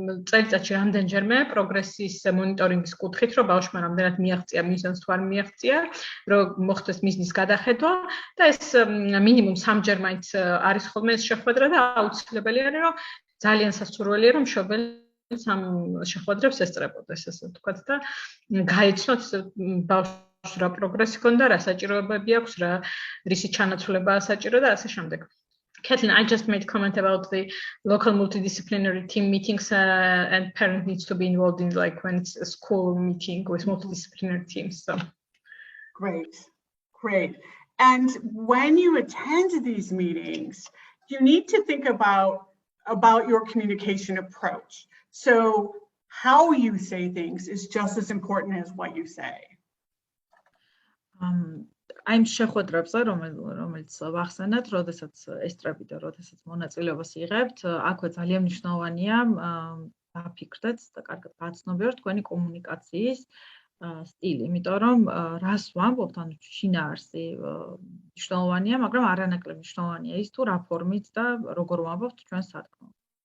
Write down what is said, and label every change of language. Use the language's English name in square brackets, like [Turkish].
[Georgian] წელიწადში რამდენჯერმე პროგრესის მონიტორინგის კუთხით რომ ბავშვმა რამდენად მიაღწია მიზანს თუ არ მიაღწია რომ მოხდეს მიზნის გადახედვა და ეს მინიმუმ 3-ჯერ მაინც არის ხოლმე ეს შეხვედრა და აუცილებელი არის რომ ძალიან სასურველია რომ მშობელი სამ შეხვედრებს ესწრებოდეს ასე ვთქვათ და გაეცნოთ ბავშვს რა პროგრესი ჰქონდა, რა საჭიროებები აქვს, რა რისი ჩანაცვლება საჭირო და ასე შემდეგ. [English] Kathleen, I just made a comment about the local multidisciplinary team meetings and parent needs to be involved in like when it's a school meeting with multidisciplinary teams. So. Great. And when you attend these meetings, you need to think about your communication approach. So how you say things is just as important as what you say. I'm [Georgian] შეხვედრებზე, რომელიც ვახსენეთ, როდესაც ესწრებით და როდესაც მონაწილეობას იღებთ, აქვე ძალიან მნიშვნელოვანია დაფიქრდეთ და კარგად გაცნობიეროთ თქვენი კომუნიკაციის სტილი, იმიტომ რომ რას ვამბობთ, ანუ შინაარსი მნიშვნელოვანია, მაგრამ არანაკლებ მნიშვნელოვანია ის თუ რა ფორმით და როგორ ვამბობთ ჩვენ სათქმელს.